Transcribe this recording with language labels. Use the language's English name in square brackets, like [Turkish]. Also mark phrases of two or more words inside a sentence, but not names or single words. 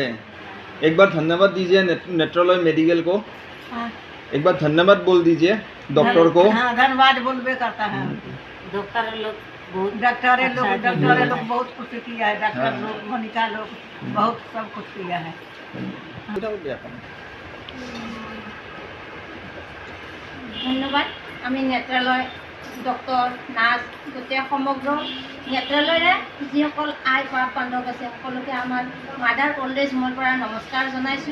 [Hindi] एक बार धन्यवाद दीजिए नेट्रोलॉय मेडिकल को, हाँ। एक बार धन्यवाद बोल दीजिए डॉक्टर को। हाँ धन्यवाद बोलबे करता है। डॉक्टर लोग डॉक्टरे लोग बहुत कुछ किया है, डॉक्टर हाँ। लोग, मोनिका लोग बहुत सब कुछ किया है। [Assamese] ধন্যবাদ। আমি নেত্ৰালয় [English] doctor nurse [Assamese] গোটেই সমগ্ৰ নেত্ৰালয়ৰে যিসকল আই বা বান্ধৱ আছে সকলোকে আমাৰ মাদাৰ অল্ড এজ হোমৰ পৰা নমস্কাৰ জনাইছোঁ।